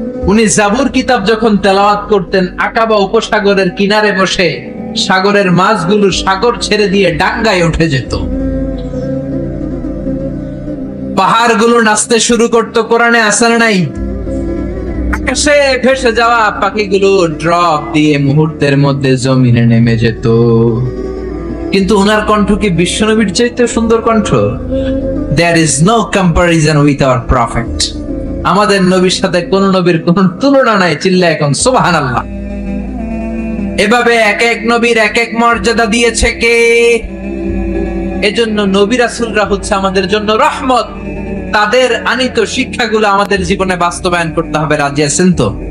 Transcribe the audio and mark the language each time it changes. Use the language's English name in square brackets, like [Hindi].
[Bangla] উনি জাবুর কিতাব যখন তেলাওয়াত করতেন, আকাবা উপসাগরের কিনারে বসে সাগরের মাছগুলো সাগর ছেড়ে দিয়ে ডাঙ্গায় উঠে যেত, পাহাড়গুলো নাচতে শুরু করতো। কোরআনে আছে না নাই? আকাশে ভেসে যাওয়া পাখিগুলো ড্রপ দিয়ে মুহূর্তের মধ্যে জমিনে নেমে যেত। কিন্তু ওনার কণ্ঠ কি বিশ্বনবীর চাইতে সুন্দর কণ্ঠ? [English] There is no comparison with our prophet. [Bangla] আমাদের নবীর সাথে কোন নবীর কোন তুলনা নাই। চিল্লা এখন সুবহানাল্লাহ। এভাবে এক এক নবীর এক এক মর্যাদা দিয়েছে কে? এজন্য নবী রাসূলরা হচ্ছে আমাদের জন্য রহমত। তাদের আনিত শিক্ষাগুলো আমাদের জীবনে বাস্তবায়ন করতে হবে। রাজি আছেন তো?